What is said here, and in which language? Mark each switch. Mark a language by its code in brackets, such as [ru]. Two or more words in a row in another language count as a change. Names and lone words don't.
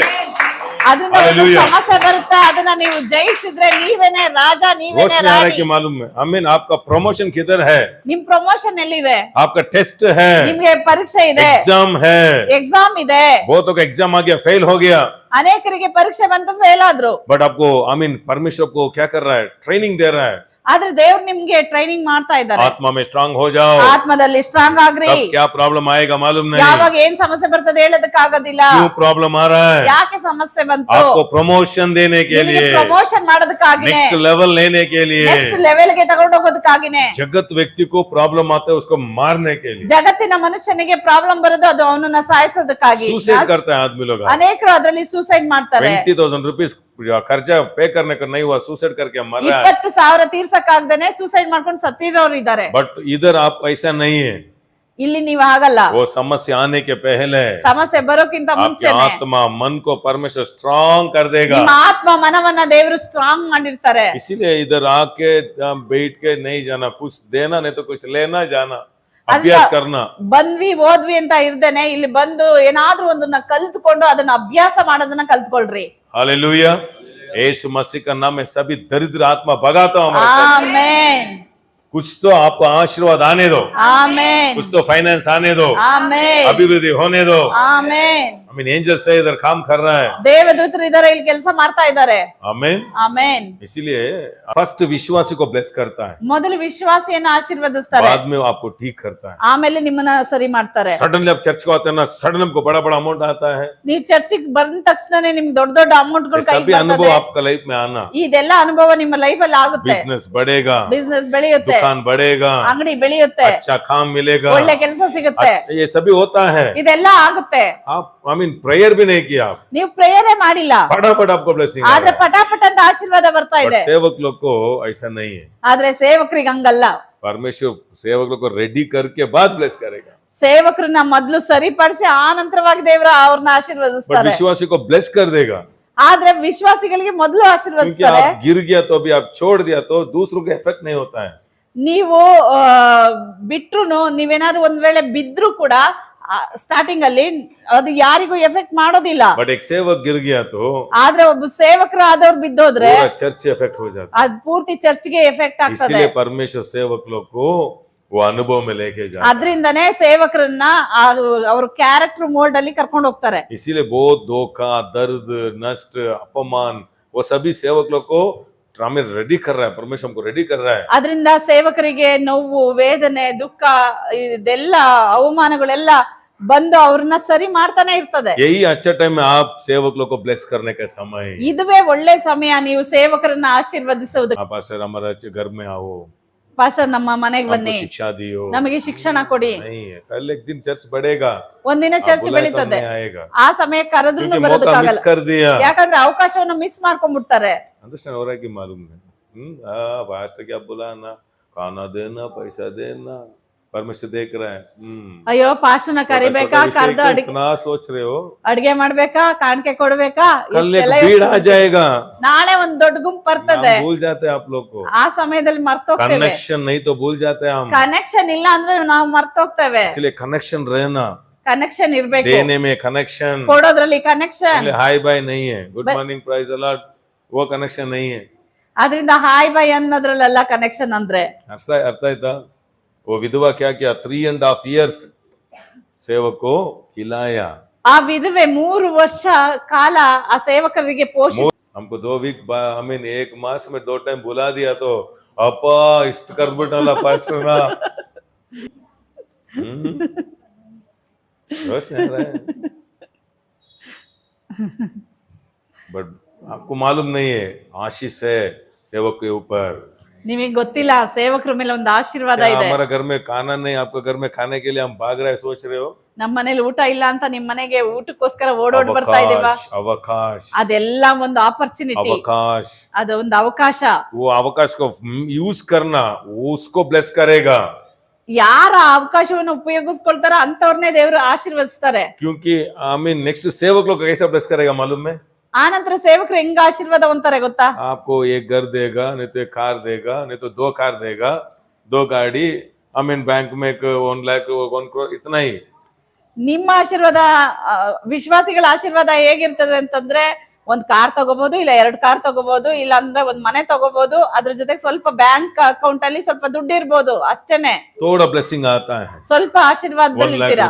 [kn] ಅದನ್ನ ಒಂದು Hallelujah. ಸಮಸ್ಯೆ ಬರುತ್ತೆ, ಅದನ್ನ ನೀವು ಜಯಿಸಿದ್ರೆ ನೀವೇನೆ ರಾಜ, ನೀವೇನೆ [hi] रोशनी आ रहा है [kn] ರಾಣಿ. [hi] कि मालूम है? आमीन. आपका प्रमोशन किधर है? [kn] ನಿಮ್ ಪ್ರಮೋಷನ್ ಎಲ್ಲಿದೆ? [hi] आपका टेस्ट है, [kn] ನಿಮ್ಗೆ ಪರೀಕ್ಷೆ ಇದೆ, [hi] एग्जाम है. [kn] ಎಕ್ಸಾಮ್ ಇದೆ. [hi] बहुतों का एग्जाम आ गया, फेल हो गया, [kn] ಅನೇಕರಿಗೆ ಪರೀಕ್ಷೆ ಬಂತು, ಫೇಲ್ ಆದ್ರು. [hi] बट आपको आमीन परमेश्वर को क्या कर रहा है? ट्रेनिंग दे रहा है. [kn] ಆದ್ರೆ ದೇವ್ರು निम्गे ट्रेनिंग ಮಾಡ್ತಾ ಇದ್ದಾರೆ. [hi] आत्मा में स्ट्रांग हो जाओ. [kn] ಆತ್ಮದಲ್ಲಿ ಸ್ಟ್ರಾಂಗ್ ಆಗ್ರಿ. [hi] तब क्या प्रॉब्लम आएगा मालूम नहीं. [kn] ಯಾವಾಗ ಏನ್ ಸಮಸ್ಯೆ ಬರ್ತದೆ ಹೇಳೋದಕ್ಕಾಗೋದಿಲ್ಲ. [hi] क्यों प्रॉब्लम आ रहा है? [kn] ಯಾಕೆ ಸಮಸ್ಯೆ ಬಂತು? [hi] आपको प्रमोशन देने के लिए, [kn] ಪ್ರಮೋಷನ್ ಮಾಡೋದಕ್ಕಾಗಿನೇ, [en] next level [hi] लेने के लिए. [en] next level [kn] ಗೆ ತಗೊಂಡು ಹೋಗೋದಕ್ಕಾಗಿನೇ. [hi] जगत व्यक्ति को प्रॉब्लम आता है उसको मारने के लिए. [kn] ಜಗತ್ತಿನ ಮನುಷ್ಯನಿಗೆ ಪ್ರಾಬ್ಲಮ್ ಬರೋದು ಅದು ಅವನನ್ನ ಸಾಯಿಸೋದಕ್ಕಾಗಿ. [hi] सुसाइड करता है आदमी लोग. [kn] ಅನೇಕರು ಅದರಲ್ಲಿ ಸೂಸೈಡ್ ಮಾಡ್ತಾರೆ. [hi] 20,000 रुपीस खर्चा पे करने का नहीं हुआ, सुसाइड करके मर रहा है. [kn] 20,000 ತೀರ್ಸಕ್ಕಾಗ್ದೇನೆ ಸೂಸೈಡ್ ಮಾಡ್ಕೊಂಡು ಸತ್ತಿರೋರು ಇದ್ದಾರೆ. [hi] बट इधर आप ऐसा नहीं है. [kn] ಇಲ್ಲಿ ನೀವು ಆಗಲ್ಲ. [hi] वो समस्या आने के पहले [kn] ಸಮಸ್ಯೆ ಬರೋಕ್ಕಿಂತ [hi] आपके [kn] ಮುಂಚೆನೆ [hi] आत्मा मन को परमेश्वर स्ट्रांग कर देगा। [kn] ನಿಮ್ಮ ಆತ್ಮ ಮನವನ್ನ ದೇವರು ಸ್ಟ್ರಾಂಗ್ ಮಾಡಿರ್ತಾರೆ. [hi] इसीलिए इधर आके बैठ के नहीं जाना, कुछ देना नहीं तो कुछ लेना जाना, अभ्यास करना। [kn] ಬಂದ್ವಿ ಓದ್ವಿ ಅಂತ ಇರ್ದೇನೆ ಇಲ್ಲಿ ಬಂದು ಏನಾದ್ರೂ ಒಂದನ್ನ ಕಲ್ತ್ಕೊಂಡು ಅದನ್ನ ಅಭ್ಯಾಸ ಮಾಡೋದನ್ನ ಕಲ್ತ್ಕೊಳ್ರಿ. [hi] हालेलुया। यीशु मसीह का नाम में सभी दरिद्र आत्मा भगाता हूं हमारे साथ। [kn] ಆಮೆನ್ [hi] कुछ तो आपको आशीर्वाद आने दो, [kn] ಆಮೆನ್ [hi] कुछ तो फाइनेंस आने दो, [kn] ಆಮೆನ್ [hi] अभिवृद्धि होने दो। [kn] ಆಮೆನ್ [en] I mean [hi] एंजल से इधर काम कर रहा है। [kn] ದೇವದೂತರು ಇದಾರೆ, ಇಲ್ಲಿ ಕೆಲಸ ಮಾಡ್ತಾ ಇದ್ದಾರೆ. [hi] आमीन। [kn] ಆಮೆನ್. [hi] इसीलिए फर्स्ट विश्वासी को ब्लेस करता है, [kn] ಮೊದಲು ವಿಶ್ವಾಸಿಯನ್ನ ಆಶೀರ್ವದಿಸ್ತಾರೆ, [hi] बाद में आपको ठीक करता है। [kn] ಆಮೇಲೆ ನಿಮ್ಮನ್ನ ಸರಿ ಮಾಡ್ತಾರೆ. [hi] सडनली आप चर्च को आते हैं ना, सडन आपको बड़ा बड़ा अमाउंट आता है। [kn] ನೀವು ಚರ್ಚಿಗೆ ಬಂದ ತಕ್ಷಣನೇ ನಿಮ್ಗೆ ದೊಡ್ಡ ದೊಡ್ಡ ಅಮೌಂಟ್ ಗಳು [hi] सभी अनुभव आपका लाइफ में आना, [kn] ಇದೆಲ್ಲ ಅನುಭವ ನಿಮ್ಮ ಲೈಫ್ ಅಲ್ಲಿ ಆಗುತ್ತೆ. [hi] बिजनेस बढ़ेगा, [kn] ಬಿಸ್ನೆಸ್ ಬೆಳೆಯುತ್ತೆ, [hi] दुकान बढ़ेगा, [kn] ಅಂಗಡಿ ಬೆಳೆಯುತ್ತೆ, [hi] अच्छा काम मिलेगा, [kn] ಒಳ್ಳೆ ಕೆಲಸ ಸಿಗುತ್ತೆ, [hi] ये सभी होता है। [kn] ಇದೆಲ್ಲ ಆಗುತ್ತೆ. [hi] आप [en] I mean [hi] प्रेयर भी नहीं किया, आप [kn] ನೀವು ಪ್ರೇಯರೇ ಮಾಡಿಲ್ಲ, [hi] फटाफट आपको ब्लेसिंग [kn] ಆದ್ರೆ ಪಟಾಪಟ ಅಂತ ಆಶೀರ್ವಾದ ಬರ್ತಾ ಇದೆ. [hi] सेवक लोग को ऐसा नहीं है। [kn] ಆದ್ರೆ ಸೇವಕರಿಗೆ ಹಂಗಲ್ಲ. [hi] परमेश्वर सेवक लोग को रेडी करके बाद ब्लेस करेगा, [kn] ಸೇವಕರನ್ನ ಮೊದಲು ಸರಿಪಡಿಸಿ ಆ ನಂತರವಾಗಿ ದೇವರ ಅವ್ರನ್ನ [hi] बट [kn] ಆಶೀರ್ವದಿಸ್ತಾರೆ. [hi] विश्वासी को ब्लेस कर देगा। [kn] ಆದ್ರೆ ವಿಶ್ವಾಸಿಗಳಿಗೆ ಮೊದಲು [hi] क्योंकि [kn] ಆಶೀರ್ವದಿಸ್ತಾರೆ. [hi] आप गिर गया तो अभी आप छोड़ दिया तो दूसरों को इफेक्ट नहीं होता है। [kn] ನೀವು ಬಿಟ್ರುನು ನೀವೇನಾದ್ರು ಒಂದ್ ವೇಳೆ ಬಿದ್ರು ಕೂಡ ಸ್ಟಾರ್ಟಿಂಗ್ ಅಲ್ಲಿ ಅದು ಯಾರಿಗೂ ಎಫೆಕ್ಟ್ ಮಾಡೋದಿಲ್ಲ. [hi] बट एक सेवक गिर गया तो [kn] ಆದ್ರೆ ಒಬ್ಬ ಸೇವಕರು ಆದವ್ರು ಬಿದ್ದೋದ್ರೆ [hi] पूरा चर्च इफेक्ट हो जाता [kn] ಅದ್ ಪೂರ್ತಿ ಚರ್ಚ್ಗೆ ಎಫೆಕ್ಟ್ [hi] है। [kn] ಆಗ್ತದೆ. [hi] इसीलिए परमेश्वर सेवक लोग को वो अनुभव में लेके जाता है। [kn] ಅದ್ರಿಂದನೇ ಸೇವಕರನ್ನ ಅವ್ರ [en] character mould [kn] ಅಲ್ಲಿ ಕರ್ಕೊಂಡು ಹೋಗ್ತಾರೆ. [hi] इसीलिए बहुत धोखा, दर्द, नष्ट, अपमान वो सभी सेवक लोग को हमें रेडी कर रहा है, परमेश्वर हमको रेडी कर रहा है। [kn] ಅದರಿಂದ ಸೇವಕರಿಗೆ ನೋವು, ವೇದನೆ, ದುಃಖ, ಇದೆಲ್ಲ ಅವಮಾನಗಳೆಲ್ಲ ಬಂದು ಅವ್ರನ್ನ ಸರಿ ಮಾಡ್ತಾನೆ ಇರ್ತದೆ. [hi] यही अच्छा टाइम में आप सेवक लोग को ब्लेस करने का समय है। [kn] ಇದುವೇ ಒಳ್ಳೆ ಸಮಯ ನೀವು ಸೇವಕರನ್ನ ಆಶೀರ್ವದಿಸುವುದು. [hi] आप पास्टर हमारा घर में आओ, [kn] ಪಾಸ್ಟರ್ ನಮ್ಮ ಮನೆಗೆ ಬನ್ನಿ, [hi] हमको शिक्षा दियो, [kn] ನಮಗೆ ಶಿಕ್ಷಣ ಕೊಡಿ. [hi] नहीं है कल एक दिन चर्च बढ़ेगा, [kn] ಒಂದಿನ [hi] आप [kn] ಚರ್ಚ್ [hi] बुलाए तो [kn] ಬೆಳೀತದೆ, [hi] नहीं आएगा, [kn] ಆ ಸಮಯ ಕರೆದ್ರೂ [hi] क्योंकि मौका मिस [kn] ಬರೋದಕ್ಕಾಗಲ್ಲ. [hi] कर दिया। [kn] ಯಾಕಂದ್ರೆ ಅವಕಾಶವನ್ನ ಮಿಸ್ ಮಾಡ್ಕೊಂಡ್ಬಿಡ್ತಾರೆ. [hi] अंडरस्टैंड हो रहा है कि मालूम है? हाँ पास्टर क्या बुलाना, खाना देना, पैसा देना, परमेश्वर देख रहा है। [kn] ಅಯ್ಯೋ ಪಾಸ್ಟರ್ನ ಕರಿಬೇಕಾ, ಕರ್ದು [hi] इतना सोच रहे हो, [kn] ಅಡಿಗೆ ಮಾಡ್ಬೇಕಾ, ಕಾಣಿಕೆ ಕೊಡ್ಬೇಕಾ, [hi] कल एक [kn] ಇಷ್ಟೆಲ್ಲ [hi] भीड़ आ जाएगा, [kn] ನಾಳೆ ಒಂದ್ ದೊಡ್ಡ ಗುಂಪು ಬರ್ತದೆ. [hi] हम भूल जाते हैं आप लोग को। [kn] ಆ ಸಮಯದಲ್ಲಿ ಮರ್ತೋಗ್ತೇವೆ. [hi] कनेक्शन नहीं तो भूल जाते हैं हम, [kn] ಕನೆಕ್ಷನ್ ಇಲ್ಲ ಅಂದ್ರೆ ನಾವು ಮರ್ತೋಗ್ತೇವೆ. [hi] इसलिए कनेक्शन रहना, [kn] ಕನೆಕ್ಷನ್ ಇರ್ಬೇಕು, [hi] देने में कनेक्शन, [kn] ಕೊಡೋದ್ರಲ್ಲಿ ಕನೆಕ್ಷನ್. [en] hi bye [hi] नहीं है, [en] good morning prize alert, [hi] वो कनेक्शन नहीं है। [kn] ಅದರಿಂದ [en] hi bye [kn] ಅನ್ನೋದ್ರಲ್ಲೆಲ್ಲ ಕನೆಕ್ಷನ್ ಅಂದ್ರೆ ಅರ್ಥ ಆಯ್ತಾ? [hi] वो विधवा क्या किया, 3.5 years सेवक को खिलाया। [kn] ಆ ವಿಧವೆ 3 ವರ್ಷ ಕಾಲ ಆ ಸೇವಕರಿಗೆ ಪೋಷಿಸಿ [hi] हमको 2 वीक [en] I mean [hi] 1 मास में 2 टाइम बुला दिया तो [kn] ಅಪ್ಪಾ ಇಷ್ಟ ಕರ ಬಿಟ್ಲ [hi] पास्टर ना जोश नहीं आ रहा है। बट आपको मालूम नहीं है आशीष है सेवक के ऊपर। [kn] ನಿಮಗೆ ಗೊತ್ತಿಲ್ಲ, ಸೇವಕರ ಮೇಲೆ ಒಂದು ಆಶೀರ್ವಾದ [hi] क्या [kn] ಇದೆ. [hi] हमारा घर में खाना नहीं, आपके घर में खाने के लिए हम भाग रहे हैं, सोच रहे हो? [kn] ನಮ್ಮ ಮನೇಲಿ ಊಟ ಇಲ್ಲ ಅಂತ ನಿಮ್ ಮನೆಗೆ ಊಟಕ್ಕೋಸ್ಕರ ಓಡೋಡ್ ಬರ್ತಾ ಇದೀವಾ? [hi] अवकाश, [kn] ಅದೆಲ್ಲ ಒಂದು ಆಪರ್ಚುನಿಟಿ, [hi] अवकाश, [kn] ಅದು ಒಂದು ಅವಕಾಶ. [hi] वो अवकाश को यूज करना, उसको ब्लेस करेगा। [kn] ಯಾರ ಅವಕಾಶವನ್ನು ಉಪಯೋಗಿಸ್ಕೊಳ್ತಾರ ಅಂತವ್ರನ್ನೇ ದೇವರು ಆಶೀರ್ವದಿಸ್ತಾರೆ. [hi] क्योंकि [en] I mean [hi] नेक्स्ट सेवक लोग कैसा ब्लेस करेगा मालूम है? [kn] ಆ ನಂತರ ಸೇವಕರು ಹೆಂಗ ಆಶೀರ್ವಾದ ಹೊಂತಾರೆ ಗೊತ್ತಾ? [hi] आपको एक घर देगा, नहीं तो एक कार देगा, नहीं तो 2 कार देगा, 2 गाड़ी, [en] I mean [hi] बैंक में 1 लाख 1 crore इतना ही। [kn] ನಿಮ್ಮ ಆಶೀರ್ವಾದ, ವಿಶ್ವಾಸಿಗಳ ಆಶೀರ್ವಾದ ಹೇಗಿರ್ತದೆ ಅಂತಂದ್ರೆ ಒಂದ್ ಕಾರ್ ತಗೋಬಹುದು, ಇಲ್ಲ 2 ಕಾರ್ ತಗೋಬಹುದು, ಇಲ್ಲ ಅಂದ್ರೆ ಒಂದ್ ಮನೆ ತಗೋಬಹುದು. ಅದ್ರ ಜೊತೆಗೆ ಸ್ವಲ್ಪ [en] bank account [kn] ಅಲ್ಲಿ ಸ್ವಲ್ಪ ದುಡ್ಡು ಇರ್ಬೋದು, ಅಷ್ಟೇನೆ. [hi] थोड़ा ब्लेसिंग आता है, [kn] ಸ್ವಲ್ಪ ಆಶೀರ್ವಾದದಲ್ಲಿ [hi] 1 लाख [kn] ಇರ್ತೀರಾ,